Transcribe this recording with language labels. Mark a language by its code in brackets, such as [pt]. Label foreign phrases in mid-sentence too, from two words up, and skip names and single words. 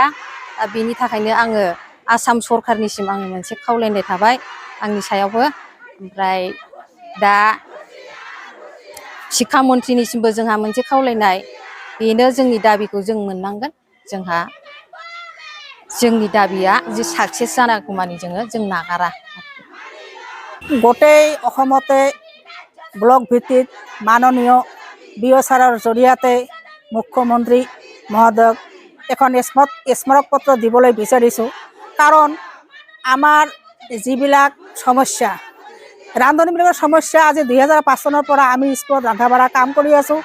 [brx] दा बेनि थाखायनो आङो आसाम सरकारनिसिम आङो मोनसे खावलायनाय थाबाय आंनि सायावबो। ओमफ्राय दा शिक्षा मन्थ्रिनिसिमबो जोंहा मोनसे खावलायनाय, बेनो जोंनि दाबिखौ जों मोननांगोन। जोंनि दाबिया जे साक्सेस जानागौमानि जों नागारा। [as] গোটেই অসমতে ব্লক ভিত্তিত মাননীয় বিঅ ছাৰৰ জৰিয়তে মুখ্যমন্ত্ৰী মহোদয়ক এখন স্মাৰকপত্ৰ দিবলৈ বিচাৰিছোঁ। কাৰণ আমাৰ যিবিলাক সমস্যা, ৰান্ধনীবিলাকৰ সমস্যা, আজি 2005 চনৰ পৰা আমি স্কুলত ৰন্ধা বঢ়া কাম কৰি আছোঁ।